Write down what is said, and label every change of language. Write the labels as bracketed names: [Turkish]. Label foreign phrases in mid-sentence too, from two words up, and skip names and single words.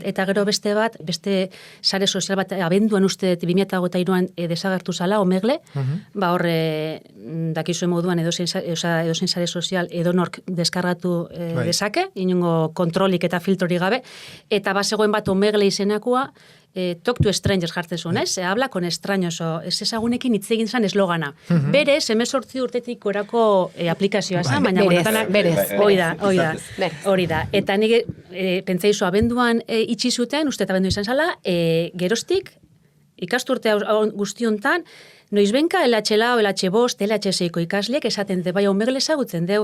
[Basque] Eta gero beste sare sozial bat, abenduan uste 2023an desagertu zala, Omegle, horre, dakizuen moduan edozein sare sozial edonork deskargatu dezake, inongo kontrolik eta filtrori gabe, eta bazegoen bat Omegle izenakoa, [English] talk to strangers [Basque] jartzen zuen, ez? [Spanish] Habla con extraños, [Basque] ez ezagunekin hitz egin zan eslogana. Berez, 18 urtetik gorako aplikazioa zan, baina berez. Hori da. Eta nire pentsaizu abenduan itxi zuten, uste eta abendu izan zala, geroztik, ikasturte guzti hontan, noizbenka LH4, LH5, LH6ko ikasleek esaten de, bai, Omegle ezagutzen deu.